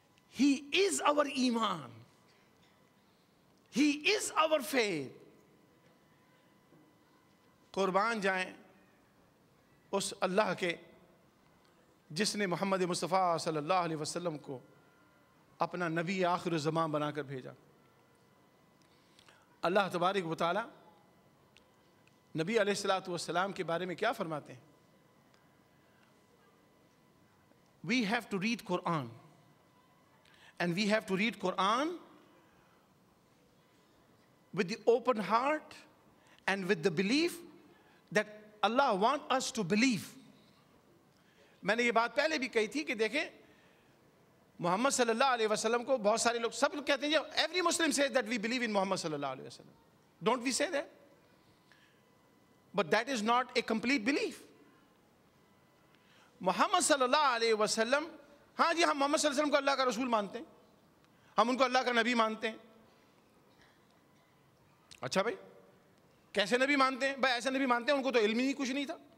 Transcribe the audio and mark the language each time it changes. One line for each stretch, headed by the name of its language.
English: He is our iman. He is our faith.
Urdu: قربان جائیں اس اللہ کے جس نے محمد مصطفیٰ صلی اللہ علیہ وسلم کو اپنا نبی آخر الزمان بنا کر بھیجا. اللہ تبارک و تعالی نبی علیہ الصلوۃ والسلام کے بارے میں کیا فرماتے ہیں؟
English: We have to read Quran, and we have to read Quran with the open heart and with the belief that Allah wants us to believe.
Urdu: میں نے یہ بات پہلے بھی کہی تھی کہ دیکھیں محمد صلی اللہ علیہ وسلم کو بہت سارے لوگ سب لوگ کہتے ہیں
English: every Muslim says that we believe in Muhammad
Urdu: صلی اللہ علیہ وسلم.
English: Don't we say that? But that is not a complete belief.
Urdu: محمد صلی اللہ علیہ وسلم, ہاں جی ہم محمد صلی اللہ علیہ وسلم کو اللہ کا رسول مانتے ہیں, ہم ان کو اللہ کا نبی مانتے ہیں. اچھا بھائی کیسے نبی مانتے ہیں؟ بھائی ایسے نبی مانتے ہیں ان کو تو علم ہی کچھ نہیں تھا.